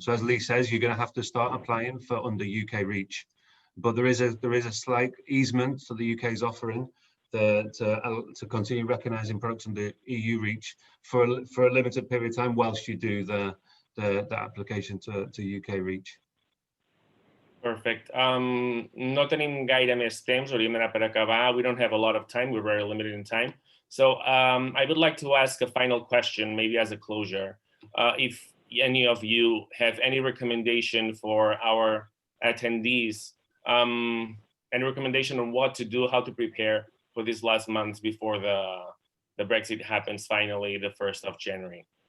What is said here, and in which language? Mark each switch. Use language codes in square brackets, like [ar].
[en] So as Lee says, you're going to have to start applying for under UK REACH. But there is a slight easement that the UK is offering to continue recognising products under EU REACH for a limited period of time whilst you do the application to UK REACH. Perfect. [ca] No tenim gaire més temps, hauríem d'anar per acabar. [en] We don't have a lot of time, we're very limited in time. So I would like to ask a final question, maybe as a closure. If any of you have any recommendation for our attendees, any recommendation on what to do, how to prepare for these last months before the Brexit happens finally the 1st of January?